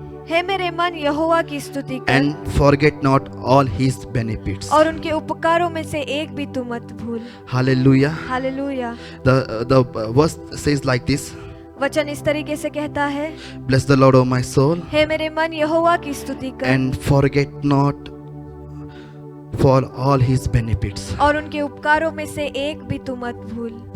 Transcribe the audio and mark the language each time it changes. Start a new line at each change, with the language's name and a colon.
Hindi: हे मेरे मन यहोवा की स्तुति कर
English: and forget not all His benefits.
Hindi: और उनके उपकारों में से एक भी तू मत भूल।
English: Hallelujah.
Hindi: Hallelujah.
English: The verse says like this.
Hindi: वचन इस तरीके से कहता है,
English: Bless the Lord, O my soul,
Hindi: हे मेरे मन यहोवा की स्तुति कर
English: and forget not for all His benefits.
Hindi: और उनके उपकारों में से एक भी तू मत भूल।